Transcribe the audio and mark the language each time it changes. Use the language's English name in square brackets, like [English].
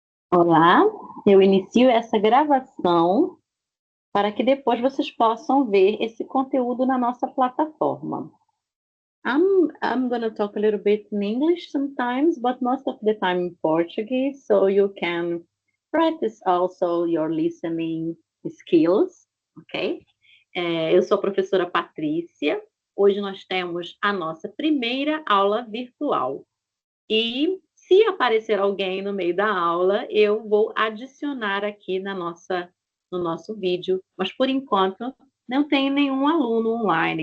[Portuguese] Olá, eu inicio essa gravação para que depois vocês possam ver esse conteúdo na nossa plataforma. [English] I'm going to talk a little bit in English sometimes, but most of the time in Portuguese, so you can practice also your listening skills, ok? [Portuguese] Eu sou a professora Patrícia. Hoje nós temos a nossa primeira aula virtual. E se aparecer alguém no meio da aula, eu vou adicionar aqui no nosso vídeo. Mas, por enquanto, não tem nenhum aluno online.